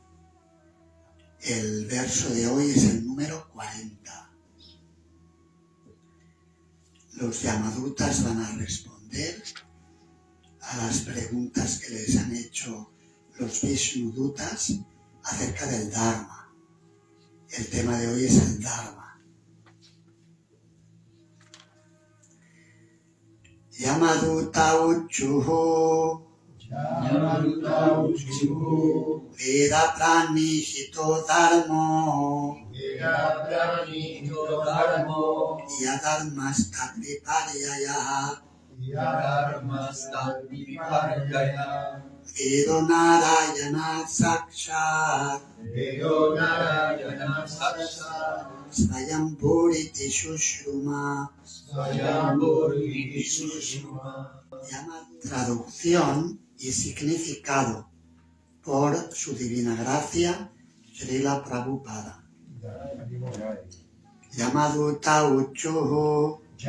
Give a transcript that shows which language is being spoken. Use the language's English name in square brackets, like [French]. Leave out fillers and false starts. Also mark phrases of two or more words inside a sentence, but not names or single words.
[Spanish] El verso de hoy es el número 40. Los Yamadutas van a responder a las preguntas que les han hecho los Vishnudutas acerca del Dharma. El tema de hoy es el Dharma. [Sanskrit] यमदूता ऊचुः वेद प्रणिहितो धर्मो ह्यधर्मस्तद् विपर्ययः वेदो नारायणः साक्षात् स्वयम्भूरिति शुश्रुम. [Spanish] Traducción y significado por su divina gracia, Srila Prabhupada. [Sanskrit] यमदूता ऊचुः.